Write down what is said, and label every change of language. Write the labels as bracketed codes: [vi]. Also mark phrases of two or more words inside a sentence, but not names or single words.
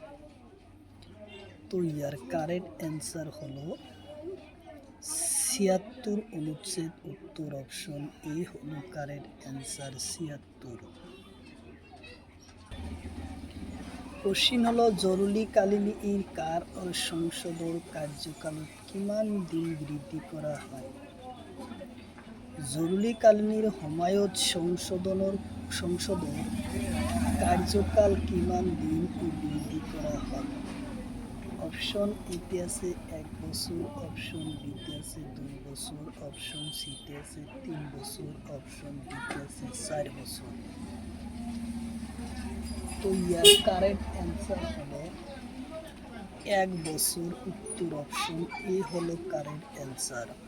[bn] তো ইয়ার [en] correct answer [bn] হলো ৭৬ অনুচ্ছেদ, উত্তর অপশন এ হলো [en] correct answer, [bn] ৭৬। [as] কোশ্চিন হলো জরুরীকালীন কার সংসদৰ কার্যকালত কিমান দিন বৃদ্ধি করা হয়? জরুরীকালীন সময়ত সংসদৰ কার্যকাল কিমান দিন বৃদ্ধি করা হয়? অপশন এতে আছে ১ বছর, অপশন বিতে আছে ২ বছর, অপশন সিতে আছে ৩ বছর, অপশন ডিতে আছে ৪ বছর। [bn] তো ইয়ার [en] correct answer [bn] হলো ১ বছর, উত্তর অপশন এ হলো [en] correct answer.